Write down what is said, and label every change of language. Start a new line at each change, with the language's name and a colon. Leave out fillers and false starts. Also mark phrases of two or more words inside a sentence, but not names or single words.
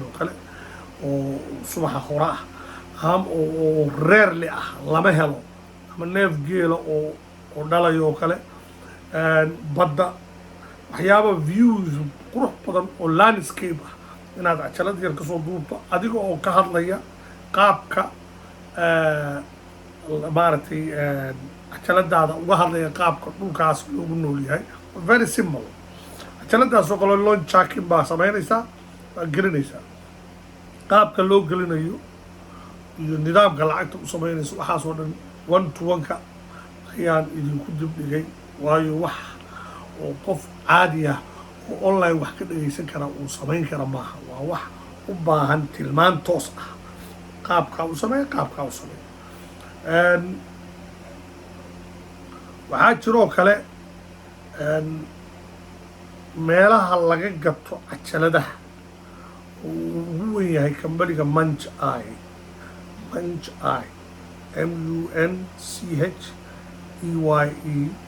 Somali: oo kale oo subaxa hore ah oo rarely ah lama helo ama neef geela oo dhalayo oo kale badda waxyaaba views qurux badan oo landscape ah inaad cajalad yar ka soo duubto adiga oo ka hadlaya qaabka maaragtay cajaladaada uga hadlaya qaabka dhulkaas loogu nool yahay.
English: very simple.
Somali: cajaladaas oo kale
English: launch checking
Somali: baa samaynaysaa waa gelinaysaa qaabka loo gelinayo iyo nidaamka lacagta u samaynayso waxaas oo dhan
English: one to one
Somali: ka ayaan idinku dib dhigay waayo wax oo qof caadi ah oo online wax ka dhagaysan kara uu samayn kara maaha. waa wax u baahan tilmaan toos ah, qaabkaa u sameeya qaabkaa u sameeya. waxaa jiroo kale meelaha laga gato cajaladaha uu ugu weyn yahay kambaniga Munch Eye, MUNCHEYE.